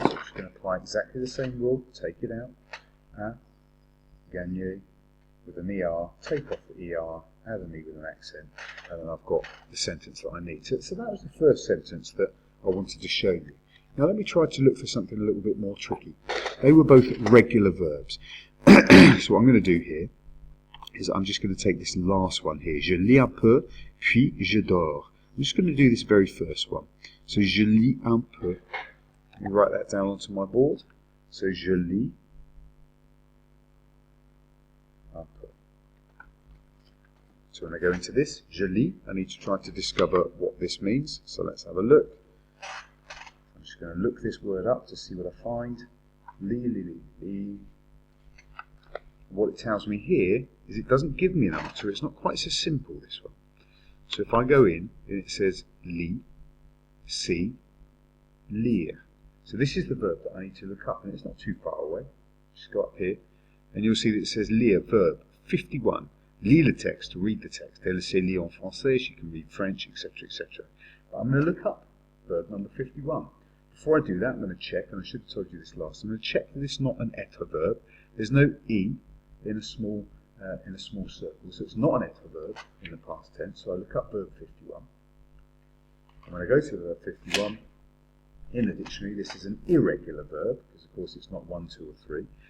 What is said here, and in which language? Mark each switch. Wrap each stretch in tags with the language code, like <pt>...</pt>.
<en>So I'm just going to apply exactly the same rule, take it out, gagne, with an ER, take off the ER, add an E with an accent, and then I've got the sentence that I need. So that was the first sentence that I wanted to show you. Now let me try to look for something a little bit more tricky. They were both regular verbs. So what I'm going to do here is I'm just going to take this last one here.</en> <fr>Je lis un peu, puis je dors.</fr> <en>I'm just going to do this very first one. So</en> <fr>je lis un peu.</fr> <en>Let me write that down onto my board. So</en> <fr>je lis un peu.</fr> <en>So when I go into this,</en> <fr>je lis,</fr> <en>I need to try to discover what this means. So let's have a look. I'm just going to look this word up to see what I find. Li, li, li, li. What it tells me here is it doesn't give me an answer. It's not quite so simple, this one. So if I go in, and it says li, si, lire. So this is the verb that I need to look up, and it's not too far away. Just go up here, and you'll see that it says lire, verb 51.</en> <fr>Lire le texte,</fr> <en>to read the text.</en> <fr>Elle sait lire en français,</fr> <en>she can read French, etc., etc. But I'm going to look up verb number 51. Before I do that, I'm going to check, and I should have told you this last. I'm going to check that it's not an être verb. There's no e in a small circle, so it's not an être verb in the past tense. So I look up verb 51. And when I go to verb 51 in the dictionary, this is an irregular verb because of course it's not 1, 2, or 3.</en>